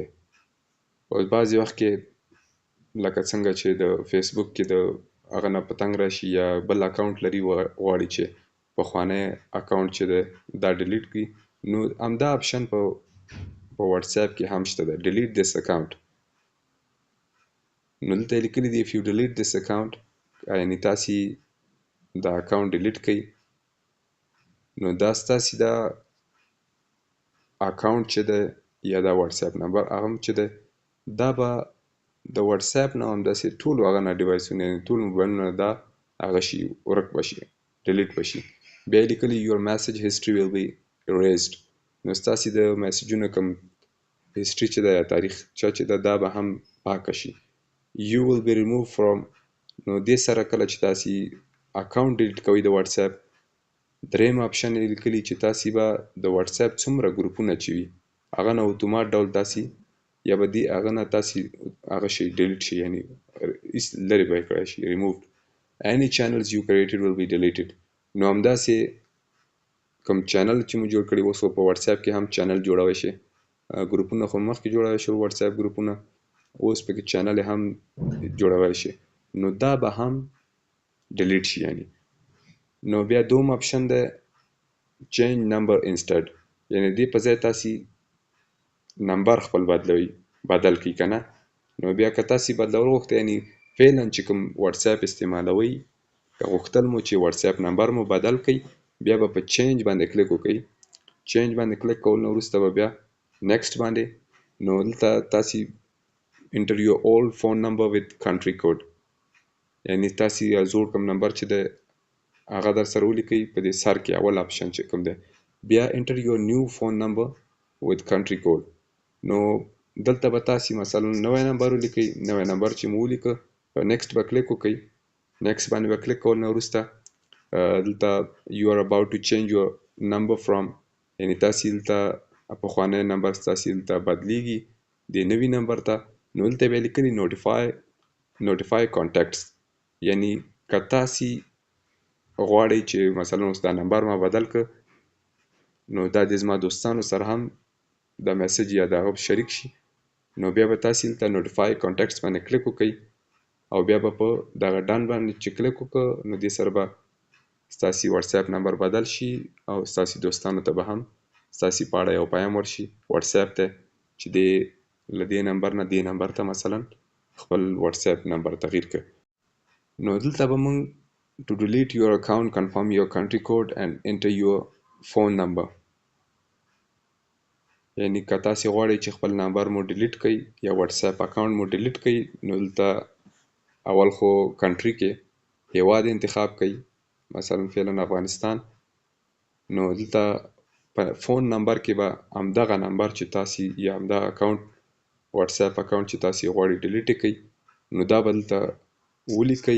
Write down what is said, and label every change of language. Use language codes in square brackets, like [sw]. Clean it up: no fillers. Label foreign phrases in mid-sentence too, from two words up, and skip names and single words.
[ps] اوس بعضې وخت کې لکه څنګه چې د فیسبوک کې د هغه نه په تنګ راشي یا بل اکاونټ لري غواړي چې پخوانی اکاونټ چې دی دا ډیلیټ کړي نو همدا آپشن په واتساپ کې هم شته ده [en] delete this account. [ps] نو دلته یې لیکلي دي [en] if you delete this account [ps] یعنې تاسې دا [en] account delete [ps] کړئ نو دا ستاسې دا اکاونټ چې دی یا دا واتساپ نمبر هغه هم چې دی دا به د واتساپ نه همداسې ټولو هغه نه ډیوایسونه یعنې ټول موبایلونه دا هغه شي ورک به شي ډیلیټ به شي. بیا یې لیکلي [en] your message history will be erased [ps] نو ستاسې د میسیجونو کوم هسټري چې ده یا تاریخچه چې ده دا به هم پاکه شي. [en] you will be removed from [ps] نو دې سره کله چې تاسې اکاونټ ډیلیټ کوئ د واتساپ دریم آپشن یې لیکلي چې تاسې به د واتساپ څومره ګروپونه چې وي هغه نه اتومات ډول تاسې یا به دې هغه نه تاسې هغه شي ډیلیټ شي یعنې لرې به یې کړی شي removed. [en] any channels you created will be deleted [ps] نو همداسې کوم چینل چې مو جوړ کړي اوس په واتساپ کې هم چینل جوړوی شي ګروپونه خو مخکې جوړوی شو واتساپ ګروپونه اوس پکې چینل هم جوړوی شي نو دا به هم ډیلیټ شي یعنې. نو بیا دوم آپشن ده [en] change number instead [ps] یعنې دې په ځای تاسې نمبر خپل بدل کړئ که نه نو بیا که تاسې بدلول غوښته یعنې فعلا چې کوم واتساپ استعمالوئ که غوښتل مو چې واتساپ نمبر مو بدل کړئ بیا به په چینج باندې کلک وکړئ. چینج باندې کلک کول نه وروسته به بیا نیکسټ باندې نو دلته تاسې [en] enter your old phone number with country code [ps] یعنې تاسې زوړ کوم نمبر چې دی هغه در سره ولیکئ په دې سر کې اول آپشن چې کوم دی بیا [en] enter your new phone number with country code [ps] نو دلته به تاسې مثلا نوی نمبر ولیکئ نوی نمبر چې مو ولیکه نیکسټ به کلک وکړئ نیکسټ باندې به کلک کول نه وروسته دلته [en] you are about to change your number from [ps] یعنې تاسې دلته پخوانی نمبر ستاسې دلته بدلیږي د نوي نمبر ته نو دلته بیا لیکلي [en] notify contacts [ps] یعنې که تاسې غواړئ چې مثلا اوس دا نمبر ما بدل که نو دا د زما دوستانو سره هم دا میسج یا دا شریک شي نو بیا به تاسې دلته [en] notify contacts [ps] باندې کلک وکړئ او بیا به په دغه ډن باندې چې کلک وکړه نو دې سره به ستاسې واتساپ نمبر بدل شي او ستاسې دوستانو ته به هم ستاسې په اړه یو پیام ورشي واتساپ ته چې دې له دې نمبر نه دې نمبر ته مثلا خپل واتساپ نمبر تغییر کړه. نو دلته به موږ [en] to delete your account confirm your country code and enter your phone number [ps] یعنی که تاسې غواړئ چې خپل نمبر مو ډیلیټ کړئ یا واتساپ اکاونټ مو ډیلیټ کړئ نو دلته اول خو کنټري کې هیواد انتخاب کړئ مثلا فعلا افغانستان نو دلته په [en] phone number [ps] کې به همدغه نمبر چې تاسې یا همدغه اکاونټ واتساپ اکاونټ چې تاسې غواړئ ډیلیټ کړئ نو دا به دلته ولیکئ.